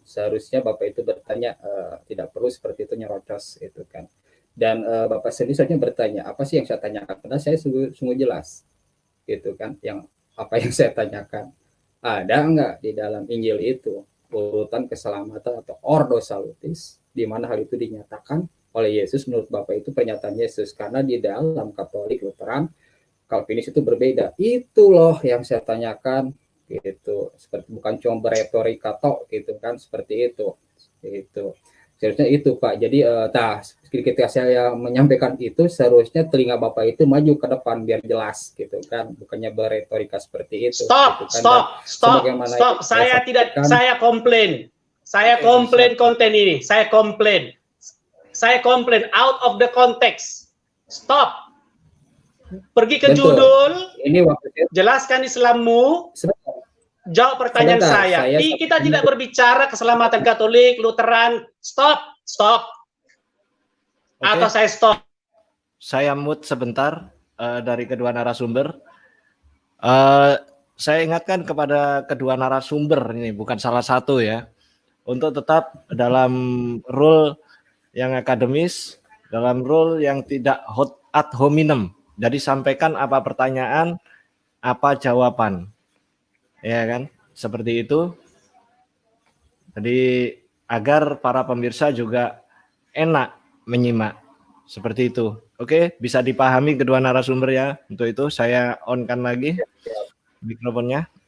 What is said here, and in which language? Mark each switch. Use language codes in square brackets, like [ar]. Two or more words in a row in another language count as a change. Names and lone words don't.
[id] Seharusnya Bapak itu bertanya, tidak perlu seperti itu nyerocos, itu kan. Dan Bapak sendiri seharusnya bertanya, apa sih yang saya tanyakan? Karena saya sungguh jelas, gitu kan. Yang apa yang saya tanyakan, ada nggak di dalam Injil itu urutan keselamatan atau [la] ordo salutis, [id] di mana hal itu dinyatakan oleh Yesus menurut Bapak itu pernyataan Yesus. Karena di dalam Katolik, Lutheran, Calvinis itu berbeda. Itu loh yang saya tanyakan, gitu. Seperti bukan cuma beretorika tok, gitu kan, seperti itu. Itu seharusnya itu Pak. Jadi ketika saya menyampaikan itu, seharusnya telinga Bapak itu maju ke depan biar jelas, gitu kan, bukannya beretorika seperti itu. Stop, gitu kan. stop. Saya komplain. Saya komplain konten ini. Saya komplain [en] out of the context. [id] Stop. Pergi ke judul. Ini waktu jelaskan Islammu. Jawab pertanyaan saya. Kita tidak berbicara keselamatan Katolik, Lutheran. Stop. Okay. Atau saya stop. Saya mute sebentar dari kedua narasumber. Saya ingatkan kepada kedua narasumber ini, bukan salah satu ya, untuk tetap dalam rule yang akademis, dalam rule yang tidak hot [la] ad hominem. [id] Jadi sampaikan apa pertanyaan, apa jawaban. Ya kan, seperti itu. Jadi agar para pemirsa juga enak menyimak, seperti itu. Oke, bisa dipahami kedua narasumber ya. Untuk itu saya on-kan lagi mikrofonnya.